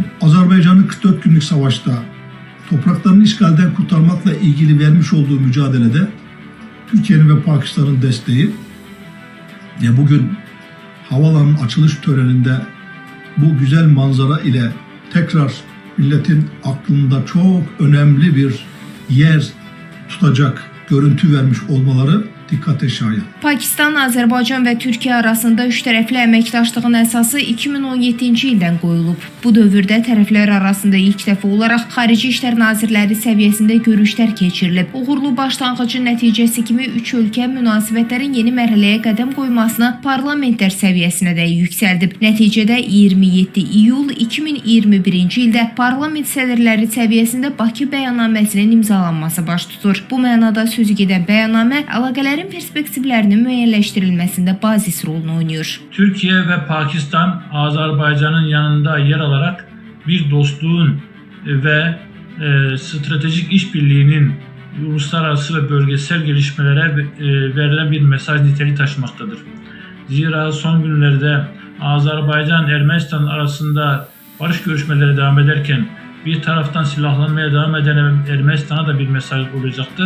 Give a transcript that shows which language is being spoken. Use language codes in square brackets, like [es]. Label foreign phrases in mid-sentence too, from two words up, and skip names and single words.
[tr] Azerbaycan'ın 44 günlük savaşta topraklarını işgalden kurtarmakla ilgili vermiş olduğu mücadelede Türkiye'nin ve Pakistan'ın desteği ve bugün havaalanının açılış töreninde bu güzel manzara ile tekrar milletin aklında çok önemli bir yer tutacak görüntü vermiş olmaları dikkate şayan. [az] Pakistan, Azərbaycan və Türkiyə arasında üç tərəfli əməkdaşlığın əsası 2017-ci ildən qoyulub. Bu dövrdə tərəflər arasında ilk dəfə olaraq Xarici İşlər Nazirləri səviyyəsində görüşlər keçirilib. Uğurlu başlanğıcın nəticəsi kimi üç ölkə münasibətlərin yeni mərhələyə qədəm qoymasını parlamentlər səviyyəsinə də yüksəldib. Nəticədə 27 iyul 2021-ci ildə parlament sədrləri səviyyəsində Bakı bəyannaməsinin imzalanması baş tutur. Bu mənada sözü gedən bəyannamə əlaqələrin perspektivlərinin müəyyənləşdirilməsində bazis rolunu oynuyor. [tr] Türkiye ve Pakistan, Azerbaycan'ın yanında yer alarak bir dostluğun ve stratejik işbirliğinin uluslararası ve bölgesel gelişmelere verilen bir mesaj niteliği taşımaktadır. Zira son günlerde Azerbaycan-Ermenistan arasında barış görüşmeleri devam ederken bir taraftan silahlanmaya devam eden Ermenistan'a da bir mesaj olacaktır.